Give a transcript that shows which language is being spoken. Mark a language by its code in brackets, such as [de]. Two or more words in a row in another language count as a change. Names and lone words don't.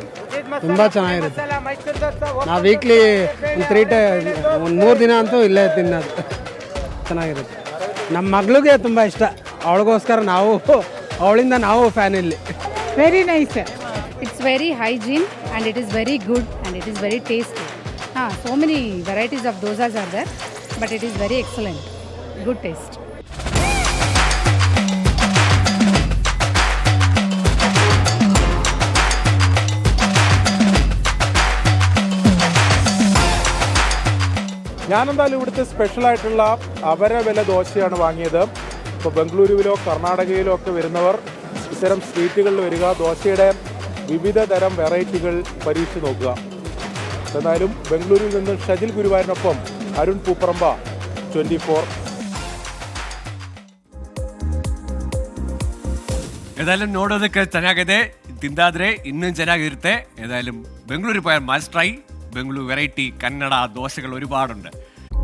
[kn] ತುಂಬ ಚೆನ್ನಾಗಿರುತ್ತೆ. ನಾವು ವೀಕ್ಲಿ 3 ದಿನ ಅಂತೂ ಇಲ್ಲೇ ತಿನ್ನೋದು. ಚೆನ್ನಾಗಿರುತ್ತೆ. ನಮ್ಮ ಮಗಳಿಗೆ ತುಂಬ ಇಷ್ಟ, ಅವಳಿಗೋಸ್ಕರ ಅವಳಿಂದ ನಾವು ಫ್ಯಾನ್ ಇಲ್ಲಿ. [en] very nice. it's very hygiene and it is very good and it is very tasty. So many varieties of dosas are there, but it is very excellent. Good taste. [ml] ഞാനെന്തായാലും ഇവിടുത്തെ സ്പെഷ്യലായിട്ടുള്ള അവരവില ദോശയാണ് വാങ്ങിയത്. ഇപ്പോൾ ബംഗളൂരുവിലോ കർണാടകയിലോ ഒക്കെ വരുന്നവർ ഇത്തരം സ്ട്രീറ്റുകളിൽ വരിക, ദോശയുടെ വിവിധ തരം വെറൈറ്റികൾ പരീക്ഷിച്ച് നോക്കുക. എന്നാലും ബംഗളൂരുവിൽ നിന്ന് ഷജിൽ ഗുരുവായൂരിനൊപ്പം അരുൺ പൂപ്പറമ്പ, 24. [kn] ಏದಾಯಾലും ನೋಡೋದಕ್ಕೆ ಚೆನ್ನಾಗಿದೆ, ತಿಂದಾದ್ರೆ ಇನ್ನೂ ಚೆನ್ನಾಗಿರುತ್ತೆ. [ml] ഏതായാലും ബംഗളൂരു പോയാൽ [en] must try. [ml] ബംഗളൂരു വെറൈറ്റി കന്നഡ ദോശകൾ ഒരുപാടുണ്ട്.